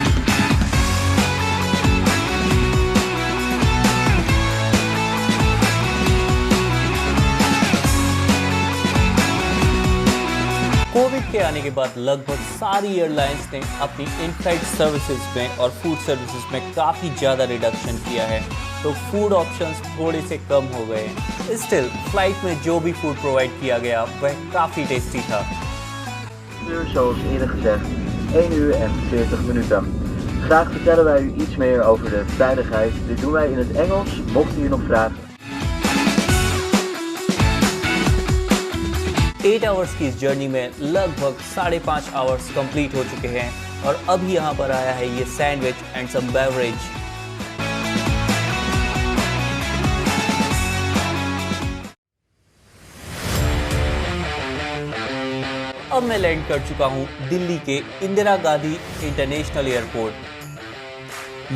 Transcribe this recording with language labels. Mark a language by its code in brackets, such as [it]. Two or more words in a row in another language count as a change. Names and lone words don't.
[hi] कोविड के आने के बाद लगभग सारी एयरलाइंस ने अपनी [en] in-flight services [hi] में और [en] food services [hi] में काफ़ी ज़्यादा रिडक्शन किया है। तो [en] food options [hi] थोड़े से कम हो गए। [en] still flight [hi] में जो भी [en] food provide [hi] किया गया वह काफ़ी टेस्टी था। [nl] Zoals eerder gezegd, 1 uur en 40 minuten. Graag vertellen wij u iets meer over de veiligheid. Dit doen wij in het Engels, mocht u nog vragen. [hi] 8 आवर्स की इस जर्नी में लगभग 5.5 [en] hours complete [hi] हो चुके हैं और अब यहाँ पर आया है ये [en] sandwich and some beverage. [hi] अब मैं लैंड कर चुका हूँ दिल्ली के इंदिरा गांधी इंटरनेशनल एयरपोर्ट।